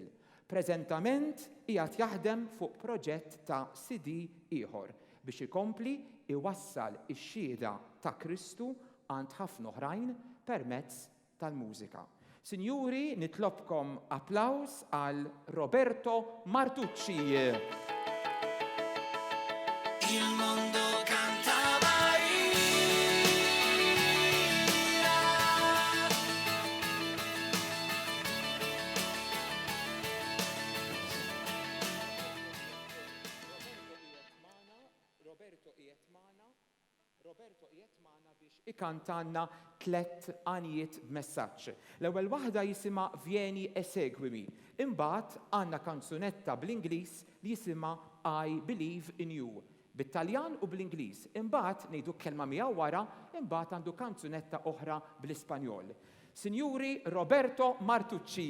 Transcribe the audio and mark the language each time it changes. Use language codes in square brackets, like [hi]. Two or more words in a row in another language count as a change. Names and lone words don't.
[mt] Preżentament qiegħed jaħdem fuq proġett ta' CD ieħor biex ikompli iwassal ix-xhieda ta' Kristu għand ħafna oħrajn permezz tal-mużika. Sinjuri, nitlobkom applaws għal Roberto Martucci. Il mondo canta Maria. Roberto qiegħed magħna biex ikantanna 3 għanijiet b'messaġġ. L-ewwel waħda jisimha Vieni e seguimi. Imbagħad għandna kanzunetta bl-Ingliż li jisimha I Believe in You. Bit-Taljan u bl-Ingliż. Imbagħad ngħidu kelma miegħu wara, imbagħad għandu kanzunetta oħra bl-Ispanjol. Sinjuri Roberto Martucci.